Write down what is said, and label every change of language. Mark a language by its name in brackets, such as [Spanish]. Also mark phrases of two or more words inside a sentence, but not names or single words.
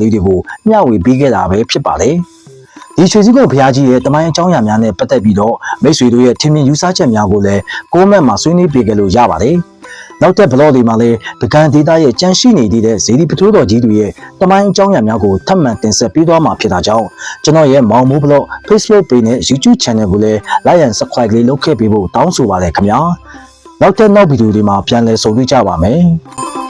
[Burmese] လေးတွေကိုမျှဝေပေးခဲ့တာပဲဖြစ်ပါတယ်။ဒီရွှေစည်းကုံဖျားကြီးရဲ့တမိုင်းအကြောင်းအရာများနဲ့ပတ်သက်ပြီးတော့မိတ်ဆွေတို့ရဲ့ထင်မြင်ယူဆချက်များကိုလည်းcommentမှာဆွေးနွေးပေးကြလို့ရပါတယ်။နောက်တဲ့ blog တွေမှာလည်းပကံဒေတာရဲ့ကြန့်ရှိနေသေးတဲ့ဇေဒီပထိုးတော်ကြီးတွေရဲ့တမိုင်းအကြောင်းအရာများကိုထပ်မံတင်ဆက်ပေးသွားမှာဖြစ်တာကြောင့်ကျွန်တော်ရဲ့မောင်မိုး blog Facebook page နဲ့ YouTube channel ကိုလည်း [English] like and subscribe [Burmese] လေးလုပ်ခဲ့ပေးဖို့တောင်းဆိုပါတယ်ခင်ဗျာ။နောက်တဲ့နောက်ဗီဒီယိုတွေမှာပြန်လည်ဆုံတွေ့ကြပါမယ်။